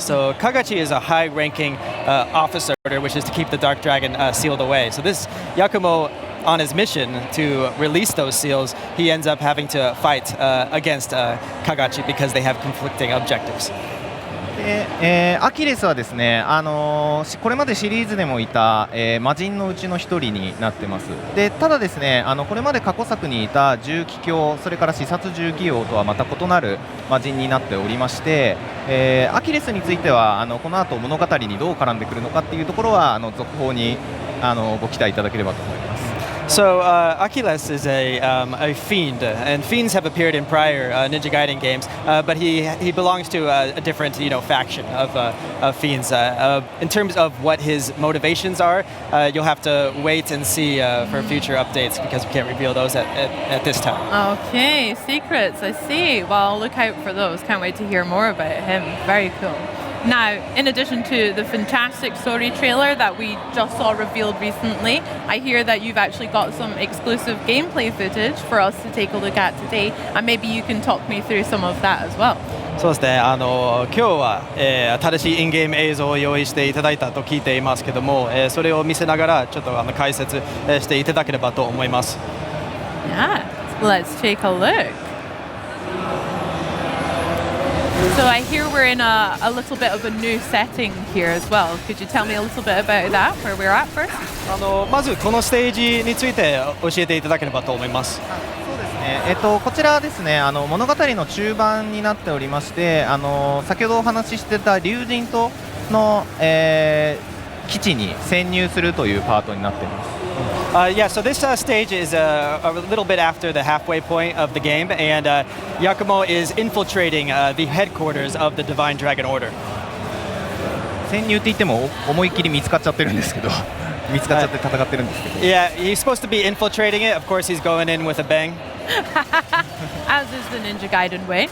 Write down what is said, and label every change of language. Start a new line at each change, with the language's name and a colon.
English: So Kagachi is a high-ranking officer, which is to keep the Dark Dragon sealed away. So this Yakumo, on his mission to release those seals, he ends up having to fight against Kagachi because they have conflicting objectives.
Japanese: でアキレスはですね、これまでシリーズでもいた、魔人のうちの一人になってます。でただですね、これまで過去作にいた重機卿、それから視察重機王とはまた異なる魔人になっておりまして、アキレスについてはこの後物語にどう絡んでくるのかっていうところは続報にご期待いただければと思います。
English: So Achilles is a fiend, and fiends have appeared in prior Ninja Gaiden games, but he belongs to a different faction of fiends. In terms of what his motivations are, you'll have to wait and see for future updates because we can't reveal those at this time. Okay, secrets, I see. Well, look out for those. Can't wait to hear more about him. Very cool. Now, in addition to the fantastic story trailer that we just saw revealed recently, I hear that you've actually got some exclusive gameplay footage for us to take a look at today, and maybe you can talk me through some of that as well.
Japanese: そうですね、今日は、新しいインゲーム映像を用意していただいたと聞いていますけども、それを見せながらちょっと解説、していただければと思います。
English: Yeah, let's take a look. So I hear we're in a little bit of a new setting here as well. Could you tell me a little bit about that, where we're at first?
Japanese: まずこのステージについて教えていただければと思います。そうですね、こちらですね、物語の中盤になっておりまして、先ほどお話ししてた竜神島の、基地に潜入するというパートになっています。
English: Yeah, so this stage is a little bit after the halfway point of the game, and Yakumo is infiltrating the headquarters of the Divine Dragon Order.
Japanese: 潜入って言っても思いっきり見つかっちゃってるんですけど見つかっちゃって戦ってるんですけど
English: Yeah, he's supposed to be infiltrating it. Of course, he's going in with a bang. As is the Ninja Gaiden way.